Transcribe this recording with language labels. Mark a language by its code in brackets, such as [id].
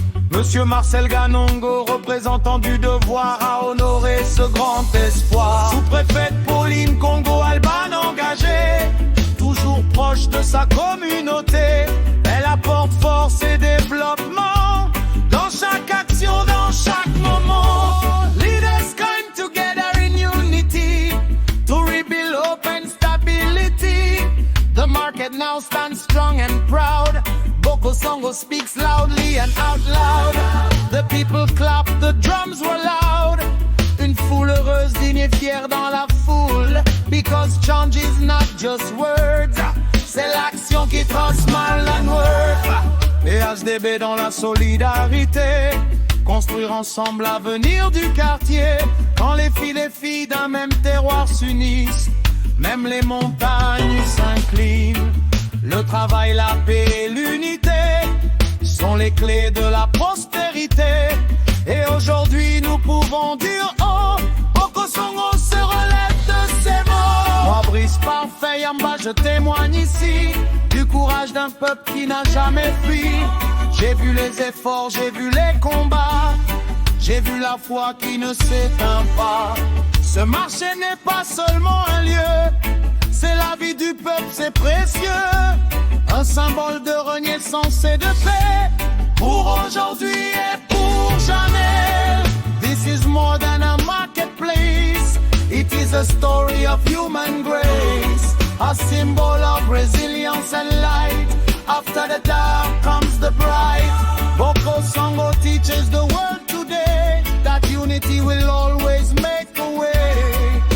[fr] Monsieur Marcel Ganongo, représentant du devoir, a honoré ce grand espoir. Sous-préfète Pauline Congo Alban engagée, toujours proche de sa communauté. Elle apporte force et développement dans chaque action, dans chaque moment. [en] Leaders come together in unity to rebuild hope and stability. The market now stands strong and proud. Boko Songo speaks loudly and out loud. The people clap, the drums were loud. [fr] Une foule heureuse, digne et fière dans la foule. [en] Because change is not just words, [fr] c'est l'action qui transforme la words. Et HDB dans la solidarité, construire ensemble l'avenir du quartier. Quand les filles d'un même terroir s'unissent, même les montagnes s'inclinent. Le travail, la paix et l'unité sont les clés de la prospérité. Et aujourd'hui nous pouvons dire oh, Boko Songo se relève de ses mots. Moi Brice parfait Yamba, je témoigne ici du courage d'un peuple qui n'a jamais fui. J'ai vu les efforts, j'ai vu les combats, j'ai vu la foi qui ne s'éteint pas. Ce marché n'est pas seulement un lieu, c'est la vie du peuple, c'est précieux. Un symbole de renaissance et de paix, pour aujourd'hui et pour jamais. [en] This is more than a marketplace, it is a story of human grace. A symbol of resilience and light, after the dark comes the bright. Boko Songo teaches the world today that unity will always make a way.